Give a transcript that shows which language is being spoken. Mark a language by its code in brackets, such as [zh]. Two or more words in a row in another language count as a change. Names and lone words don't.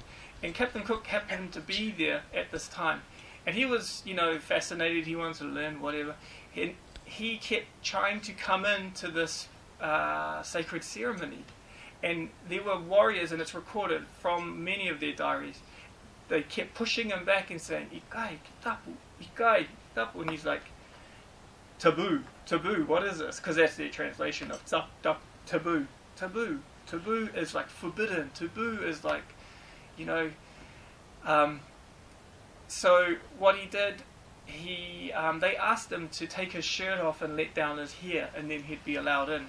[en] And Captain Cook happened to be there at this time, and he was, fascinated. He wanted to learn whatever. And he kept trying to come into this sacred ceremony, and there were warriors, and it's recorded from many of their diaries. They kept pushing him back and saying, [to] "Ikai, tapu, ikai, tapu," [en] and he's like, "Taboo, taboo. What is this?" Because that's their translation of taboo. Taboo, taboo is like forbidden. Taboo is like, So what he did, they asked him to take his shirt off and let down his hair, and then he'd be allowed in.